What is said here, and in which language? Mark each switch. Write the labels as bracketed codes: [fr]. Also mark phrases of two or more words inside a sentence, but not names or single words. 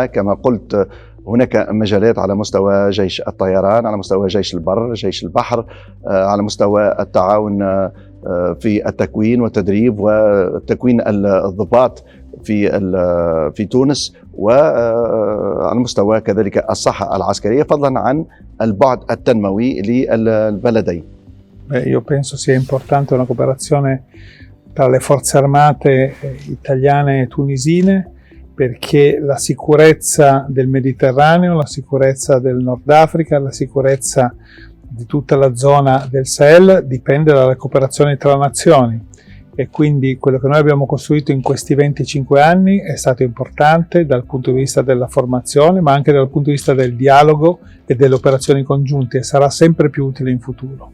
[ar] كما قلت، هناك مجالات على مستوى جيش الطيران، على مستوى جيش البر، جيش البحر، على مستوى التعاون في التكوين والتدريب وتكوين الضباط في تونس، وعلى مستوى كذلك الصحة العسكرية، فضلا عن البعد التنموي للبلدين. [it] Io penso sia importante una cooperazione tra le forze armate italiane e tunisine, perché la sicurezza del Mediterraneo, la sicurezza del Nord Africa, la sicurezza di tutta la zona del Sahel dipende dalla cooperazione tra nazioni, e quindi quello che noi abbiamo costruito in questi 25 anni è stato importante dal punto di vista della formazione, ma anche dal punto di vista del dialogo e delle operazioni congiunte, e sarà sempre più utile in futuro.